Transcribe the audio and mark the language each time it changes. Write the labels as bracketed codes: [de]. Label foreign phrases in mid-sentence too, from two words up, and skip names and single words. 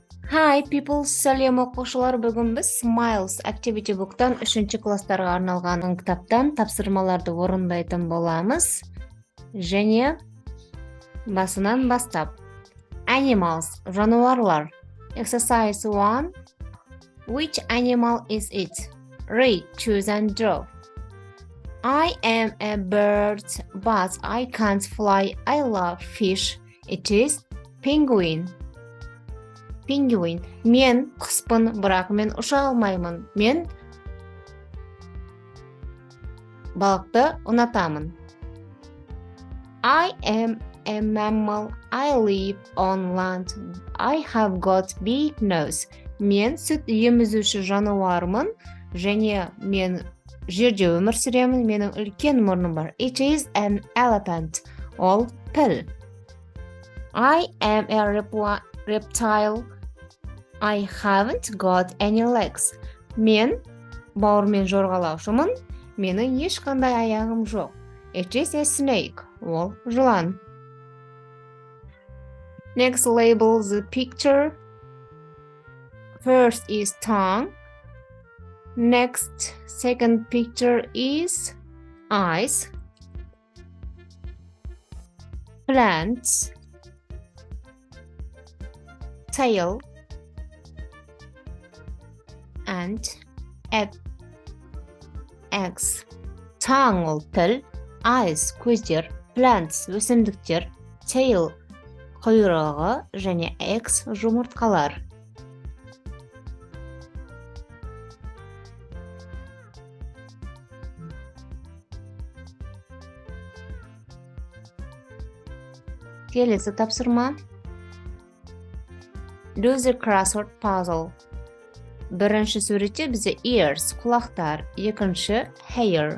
[en] Hi people, [kk] сәлем оқушылар. Бүгін біз Smiles Activity Book'тан 3-ші класстарға арналған кітаптан тапсырмаларды орындайтын боламыз. Және басынан бастап. [en] Animals, жануарлар. Exercise 1. Which animal is it? Read, choose and draw. I am a bird, but I can't fly. I love fish. It is penguin. Penguin. [kk] Мен құспын, бірақ мен ұша алмаймын. Мен балықты ұнатамын. [en] I am a mammal. I live on land. I have got big nose. [kk] Мен сүт емізуші жануармын, және мен жерде өмір сүремін. Менің үлкен мұрным бар. [en] It is an elephant. [kk] Ол піл. [en] I am a reptile. I haven't got any legs. [kk] Мен бауырмен жорғалаушымын. Менің ешқандай аяғым жоқ. [en] It is a snake. [kk] Ол жылан. [en] Next, label the picture. First is tongue. Next, second picture is eyes. Plants. Tail. And eggs. [kk] Tongue ол тіл, eyes көздер, plants өсімдіктер, tail құйрығы және eggs жұмыртқалар. Келесі тапсырма. [en] Do the crossword puzzle. [kk] Бірінші суретте бізде ears, құлақтар, екінші hair.